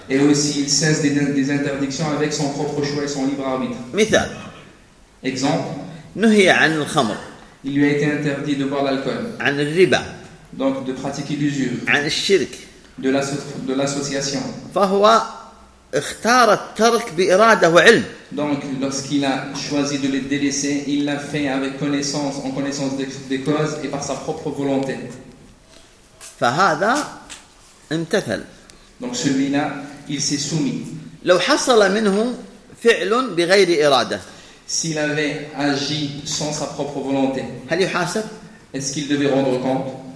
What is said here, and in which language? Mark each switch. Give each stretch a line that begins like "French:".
French: et aussi il cesse des interdictions avec son propre choix et son libre arbitre
Arabic: مثال
French: exemple
Arabic: نهي عن الخمر
French: il lui a été interdit de boire l'alcool
Arabic: عن الربا
French: donc de pratiquer l'usure
Arabic: عن الشرك
French: de l'association
Arabic: فهو اختار الترك بإرادة وعلم.
French: Donc lorsqu'il a choisi de les délaisser, il l'a fait avec connaissance, en connaissance des causes et par sa propre volonté.
Arabic: فهذا امتثل.
French: Donc celui-là, il s'est soumis.
Arabic: لو حصل منه فعل بغير إرادة.
French: S'il avait agi sans sa propre volonté.
Arabic: هل يحاسب؟
French: Est-ce qu'il devait rendre compte?